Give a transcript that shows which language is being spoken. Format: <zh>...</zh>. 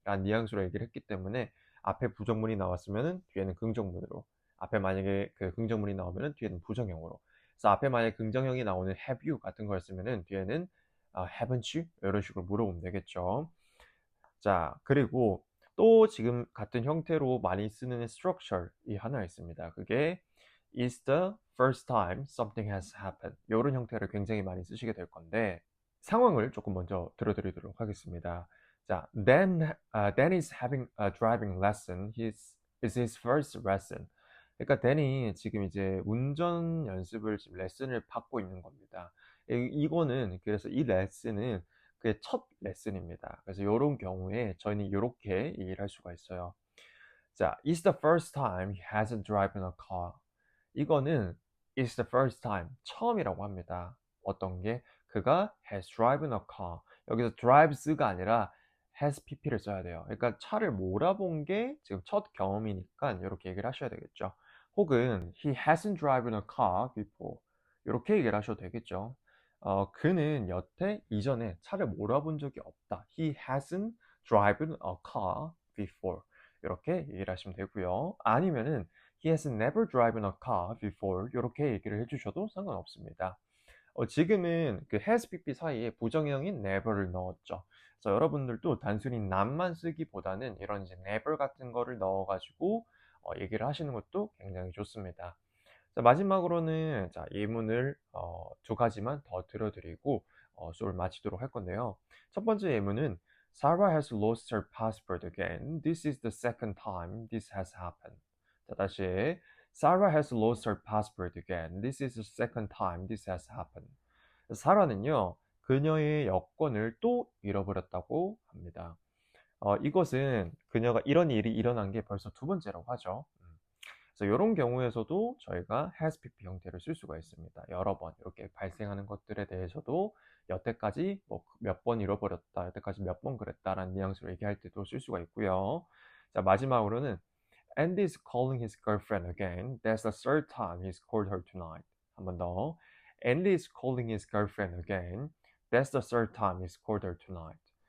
<ko>라는 뉘앙스로 얘기를 했기 때문에 앞에 부정문이 나왔으면 뒤에는 긍정문으로, 앞에 만약에 그 긍정문이 나오면 뒤에는 부정형으로. 그래서 앞에 만약에 긍정형이 나오는 have you 같은 거였으면 뒤에는 haven't you? 이런 식으로 물어보면 되겠죠. 자, 그리고 또 지금 같은 형태로 많이 쓰는 structure이 하나 있습니다. 그게</ko> <en>is the first time something has happened.</en> <ko>이런 형태를 굉장히 많이 쓰시게 될 건데 상황을 조금 먼저 들어드리도록 하겠습니다.</ko> <en>자, Dan is having a driving lesson. It's his first lesson.</en> <ko>그러니까 댄이 지금 이제 운전 연습을 지금 레슨을 받고 있는 겁니다. 이거는 그래서 이 레슨은 그게 첫 레슨입니다. 그래서 이런 경우에 저희는 이렇게 얘기를 할 수가 있어요.</ko> <en>자, it's the first time he hasn't driven a car.</en> <ko>이거는</ko> <en>it's the first time,</en> <ko>처음이라고 합니다. 어떤 게? 그가</ko> <en>has driven a car.</en> <ko>여기서 drives가 아니라 has pp를 써야 돼요. 그러니까 차를 몰아본 게 지금 첫 경험이니까 이렇게 얘기를 하셔야 되겠죠. 혹은</ko> <en>he hasn't driven a car before.</en> <ko>이렇게 얘기를 하셔도 되겠죠. 그는 여태 이전에 차를 몰아본 적이 없다.</ko> <en>He hasn't driven a car before.</en> <ko>이렇게 얘기를 하시면 되고요. 아니면은</ko> <en>he has never driven a car before</en> <ko>이렇게 얘기를 해주셔도 상관없습니다. 지금은 그 has pp 사이에 부정형인 never를 넣었죠. 그래서 여러분들도 단순히 not만 쓰기보다는 이런 이제 never 같은 거를 넣어가지고 얘기를 하시는 것도 굉장히 좋습니다. 자, 마지막으로는 자, 예문을 두 가지만 더 들어드리고 수업을 마치도록 할 건데요. 첫 번째 예문은</ko> <en>Sarah has lost her passport again. This is the second time this has happened.</en> <ko>자, 다시</ko> <en>Sarah has lost her passport again. This is the second time this has happened.</en> <ko>사라는요, 그녀의 여권을 또 잃어버렸다고 합니다. 이것은 그녀가 이런 일이 일어난 게 벌써 두 번째라고 하죠. 그래서 이런 경우에서도 저희가 has pp 형태를 쓸 수가 있습니다. 여러 번 이렇게 발생하는 것들에 대해서도 여태까지 뭐 몇 번 잃어버렸다, 여태까지 몇 번 그랬다라는 뉘앙스로 얘기할 때도 쓸 수가 있고요. 자, 마지막으로는</ko> <en>Andy is calling his girlfriend again. That's the third time he's called her tonight.</en> <ko>한 번 더.</ko> <en>Andy is calling his girlfriend again. That's the third time he's called her tonight.</en>